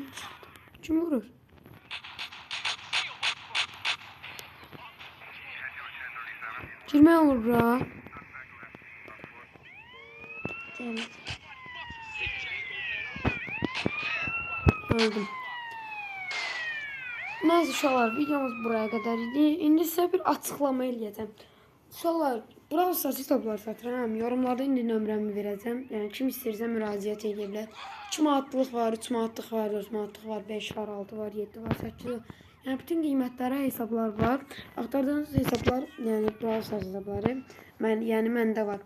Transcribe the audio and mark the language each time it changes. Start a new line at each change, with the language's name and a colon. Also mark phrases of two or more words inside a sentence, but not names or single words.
Azerbaijani: Kim vurur? Girme olur bra. Öldüm. Neyse uşaqlar videomuz
Turkish: buraya kadar
Azerbaijani: idi. İndi sizə bir açıqlama eləyəcəm. Uşaqlar Brawl Stars hesablar satıram. Yorumlarda indi nömrəmi verəcəm. Yəni kim istəyirsə müraciət edə bilər. 2 manatlıq var, 3 manatlıq var, 4 manatlıq var, 5 var, 6 var, 7 var, 8 var. Yəni bütün qiymətlərə hesablar var. Axtardığınız hesablar, yəni Brawl Stars hesabları, məndə var.